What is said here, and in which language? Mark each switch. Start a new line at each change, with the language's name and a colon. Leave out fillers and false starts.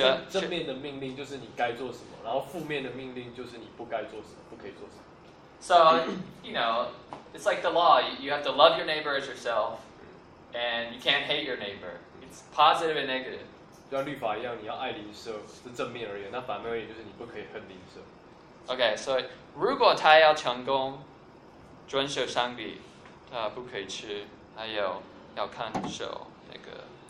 Chinese: 正面的命令就是你该做什么，然后负面的命令就是你不该做什么，不可以做什么。
English: So, you know, it's like the law. You have to love your neighbor as yourself, and you can't hate your neighbor. It's positive and negative.
Chinese: 就像律法一样，你要爱邻舍，是正面而言。那反面而言就是你不可以恨邻舍。
English: Okay, so
Chinese: 如果他要成功，遵守上帝，他不可以吃，还有要看守那个。